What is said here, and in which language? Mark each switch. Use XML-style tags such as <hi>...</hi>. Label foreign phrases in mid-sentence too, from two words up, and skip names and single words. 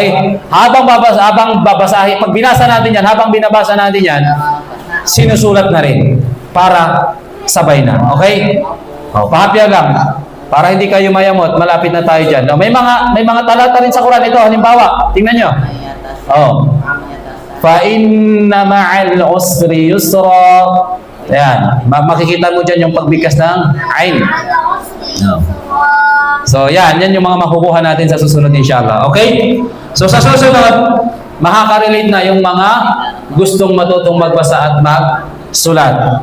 <tl>Habang babasahin, pag binasa natin yan, habang binabasa natin yan, sinusulat na rin para sabay na. Okay? Pahapya lang. Para hindi kayo mayamot, malapit na tayo dyan. May mga talata rin sa Quran. Ito, halimbawa, tingnan nyo.</tl> <ar>فإن مع العسر يسرا.</ar> <tl>Ayan. Makikita mo dyan yung pagbigkas ng ain. So, yan yung mga makukuha natin sa susunod, inshallah. Okay? So, sa susunod, makaka-relate na yung mga gustong matutong magbasa at magsulat.</tl>